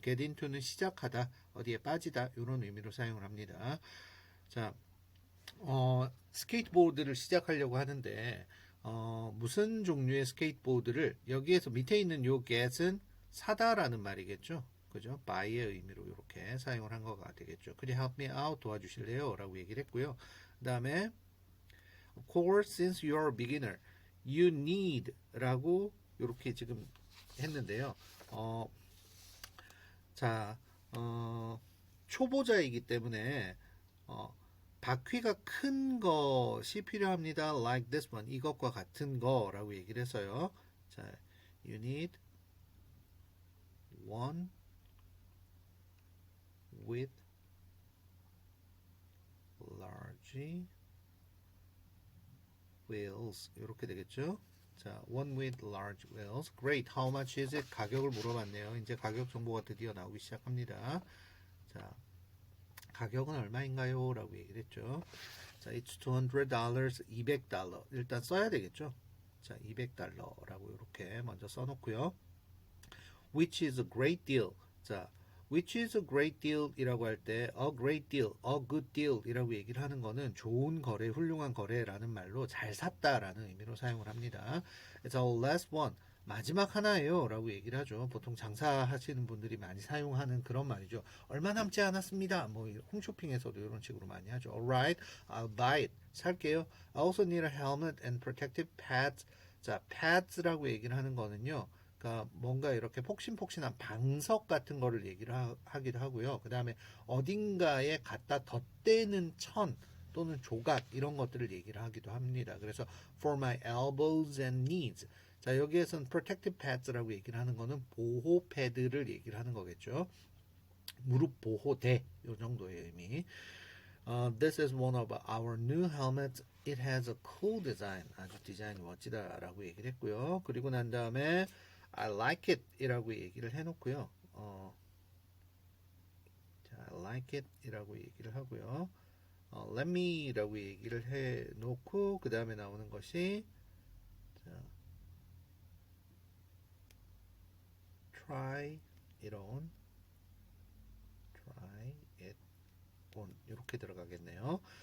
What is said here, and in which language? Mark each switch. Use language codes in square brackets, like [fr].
[ko] get into는 시작하다, 어디에 빠지다, 이런 의미로 사용을 합니다. 자, 스케이트보드를 시작하려고 하는데 무슨 종류의 스케이트보드를, 여기에서 밑에 있는 요 get은 사다라는 말이겠죠. 그죠? buy의 의미로 이렇게 사용을 한 거가 되겠죠. [en] Could you help me out? [ko] 도와주실래요? 라고 얘기를 했고요. 그 다음에 [en] Of course, since you are a beginner, you need [ko] 라고 이렇게 지금 했는데요. 자, 초보자이기 때문에 바퀴가 큰 것이 필요합니다. [en] Like this one, [ko] 이것과 같은 거라고 얘기를 했어요. [en] 자, you need one with large wheels, [ko] 이렇게 되겠죠. [en] 자, one with large wheels. Great. How much is it? [ko] 가격을 물어봤네요. 이제 가격 정보가 드디어 나오기 시작합니다. 자, 가격은 얼마인가요? 라고 얘기를 했죠. 자, [en] it's $200, $200. [ko] 일단 써야 되겠죠. 자, $200라고 이렇게 먼저 써놓고요. [en] Which is a great deal. [ko] 자, [en] which is a great deal [ko] 이라고 할 때 a great deal, a good deal 이라고 얘기를 하는 거는 좋은 거래, 훌륭한 거래라는 말로 잘 샀다라는 의미로 사용을 합니다. [en] It's our last one. [ko] 마지막 하나예요 라고 얘기를 하죠. 보통 장사하시는 분들이 많이 사용하는 그런 말이죠. 얼마 남지 않았습니다. 뭐 홈쇼핑에서도 이런 식으로 많이 하죠. [en] Alright, I'll buy it. [ko] 살게요. [en] I also need a helmet and protective pads. [ko] 자, pads라고 얘기를 하는 거는요, 그러니까 뭔가 이렇게 폭신폭신한 방석 같은 거를 얘기를 하기도 하고요. 그 다음에 어딘가에 갖다 덧대는 천 또는 조각, 이런 것들을 얘기를 하기도 합니다. [en] 그래서 for my elbows and knees. [ko] 자, 여기에서는 protective pads라고 얘기를 하는 거는 보호 패드를 얘기를 하는 거겠죠. 무릎 보호대, 이 정도의 의미. [en] This is one of our new helmets. It has a cool design. [ko] 아주 디자인이 멋지다라고 얘기를 했고요. 그리고 난 다음에 [en] I like it [ko] 이라고 얘기를 해놓고요. 자, [en] I like it [ko] 이라고 얘기를 하고요. Let me 라고 얘기를 해놓고 그 다음에 나오는 것이 자, [en] try it on, try it on [ko] 이렇게 들어가겠네요.